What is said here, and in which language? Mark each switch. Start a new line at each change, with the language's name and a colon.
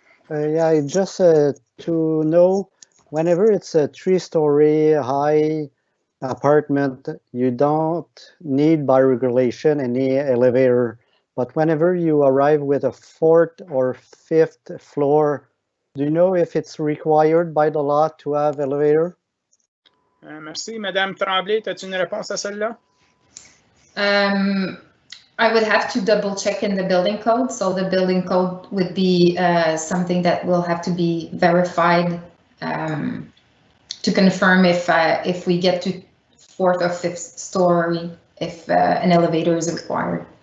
English: Yeah, just to know, whenever it's a 3-story high apartment, you don't need by regulation any elevator. But whenever you arrive with a 4th or 5th floor, do you know if it's required by the law to have elevator?
French: Merci. Madame Tremblay, as-tu une réponse à celle-là?
English: I would have to double check in the building code. So the building code would be something that will have to be verified to confirm if we get to 4th or 5th story, if an elevator is required.